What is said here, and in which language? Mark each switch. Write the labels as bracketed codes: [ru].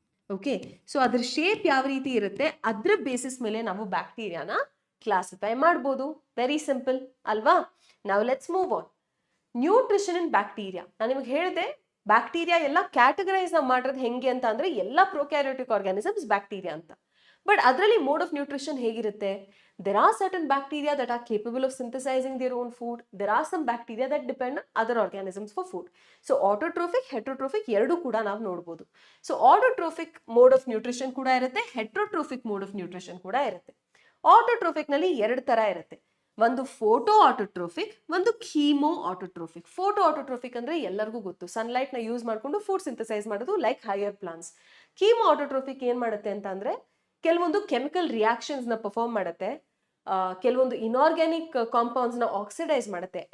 [kn] Okay, so ಅದ್ರ shape ಯಾವ ರೀತಿ ಇರುತ್ತೆ ಅದ್ರ ಬೇಸಿಸ್ ಮೇಲೆ ನಾವು ಬ್ಯಾಕ್ಟೀರಿಯಾನ ಕ್ಲಾಸಿಫೈ ಮಾಡ್ಬೋದು. [en] very simple [kn] ಅಲ್ವಾ? ನಾವು [en] Let's move on. Nutrition in bacteria. [kn] ನಾನು ನಿಮಗೆ ಹೇಳಿದೆ ಬ್ಯಾಕ್ಟೀರಿಯಾ ಎಲ್ಲ ಕ್ಯಾಟಗರೈಸ್ ನಾವು ಮಾಡೋದು ಹೆಂಗೆ ಅಂತ ಅಂದ್ರೆ ಎಲ್ಲ ಪ್ರೊಕ್ಯಾರಿಯೋಟಿಕ್ ಆರ್ಗಾನಿಸಮ್ಸ್ ಬ್ಯಾಕ್ಟೀರಿಯಾ ಅಂತ. [en] but ಅದರಲ್ಲಿ mode of nutrition [kn] ಹೇಗಿರುತ್ತೆ? [en] there are certain bacteria that are capable of synthesizing their own food. There are some bacteria that depend on other organisms for food. [kn] So autotrophic, heterotrophic ಎರಡು ಕೂಡ ನಾವು ನೋಡಬಹುದು. [en] so autotrophic mode of nutrition [kn] ಕೂಡ ಇರುತ್ತೆ, [en] heterotrophic mode of nutrition ಕೂಡ ಇರುತ್ತೆ. [kn] autotrophic ನಲ್ಲಿ 2 ತರ ಇರುತ್ತೆ. ಒಂದು ಫೋಟೋ ಆಟೋಟ್ರೋಫಿಕ್, ಒಂದು ಕೀಮೋ ಆಟೋಟ್ರೋಫಿಕ್. ಫೋಟೋ ಆಟೋಟ್ರೋಫಿಕ್ ಅಂದ್ರೆ ಎಲ್ಲರಿಗೂ ಗೊತ್ತು, ಸನ್ಲೈಟ್ ನ ಯೂಸ್ ಮಾಡ್ಕೊಂಡು ಫುಡ್ ಸಿಂಥಸೈಸ್ ಮಾಡೋದು, like higher plants. Chemo autotrophic ಏನ್ ಮಾಡುತ್ತೆ ಅಂತ ಅಂದ್ರೆ ಕೆಲವೊಂದು ಕೆಮಿಕಲ್ ರಿಯಾಕ್ಷನ್ಸ್ ನ ಪರ್ಫಾರ್ಮ್ ಮಾಡುತ್ತೆ, ಕೆಲವೊಂದು ಇನ್ಆರ್ಗ್ಯಾನಿಕ್ ಕಾಂಪೌಂಡ್ಸ್ ನ ಆಕ್ಸಿಡೈಸ್ ಮಾಡುತ್ತೆ.